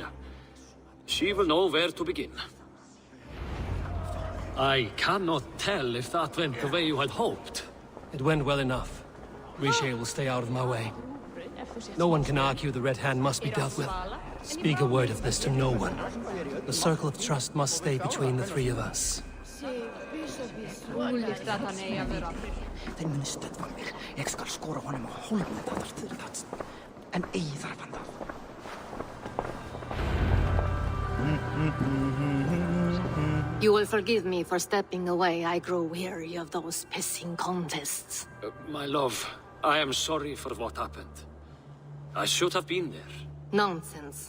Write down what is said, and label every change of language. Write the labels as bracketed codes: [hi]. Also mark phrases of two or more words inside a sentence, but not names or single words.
[en] She will know where to begin. I cannot tell if that went the way you had hoped. It went well enough. Rishi will stay out of my way. No one can argue the Red Hand must be dealt with. Speak a word of this to no one. The circle of trust must stay between the three of us. [is] Þeir muni stöðva mig. Ég skal skora honum á hólminn þar fyrir það. En eigi þarf hann það. [en] You will forgive me for stepping away. I grow weary of those pissing contests. My love, I am sorry for what happened. I should have been there. Nonsense.